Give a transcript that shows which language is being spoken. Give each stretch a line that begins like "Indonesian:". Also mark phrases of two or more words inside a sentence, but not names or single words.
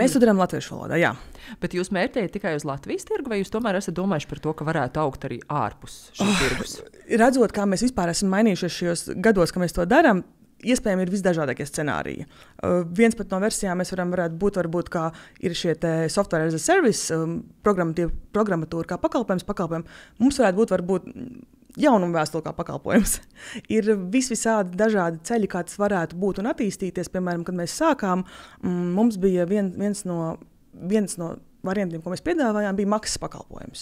Latvian: Mēs to darām latviešu valodā, jā. Bet jūs mērķējat tikai uz Latvijas tirgu, vai jūs tomēr esat domājuši par to, ka varētu augt arī ārpus šī tirgus? Redzot, kā mēs vispār esam mainījušies šajos gados, ka mēs to darām, iespējami ir visdažādākie scenāriji. Viens pat no versijām mēs varētu būt, kā ir šie
English: software as a service,
Latvian: programmatūra kā pakalpojums. Mums varētu būt jaunuma vēstule kā pakalpojums. Ir visādi dažādi ceļi, kā tas varētu būt un attīstīties. Piemēram, kad mēs sākām, mums bija viens no variantiem, ko mēs piedāvājām, bija maksas pakalpojums.